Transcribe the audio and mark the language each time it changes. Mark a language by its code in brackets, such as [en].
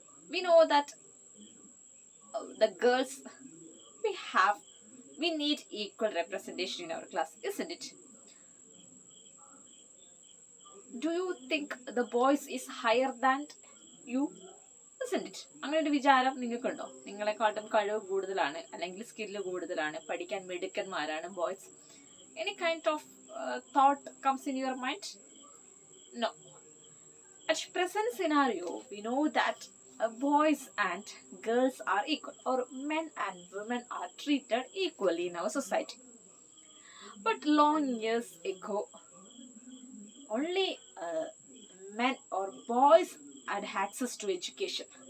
[en] We know that the girls we have, we need equal representation in our class, isn't it? Do you think the boys is higher than you? Isn't it? [ml] അങ്ങനെ ഒരു വിചാരം നിങ്ങൾക്കുണ്ടോ? നിങ്ങളെക്കാട്ടും കഴിവ് കൂടുതലാണ്, അല്ലെങ്കിൽ skill കൂടുതലാണ്, പഠിക്കാൻ മിടുക്കന്മാരാണ് boys? [en] Any kind of thought comes in your mind? No. At present scenario, we know that boys and girls are equal, or men and women are treated equally in our society. But long years ago, only men or boys had access to education.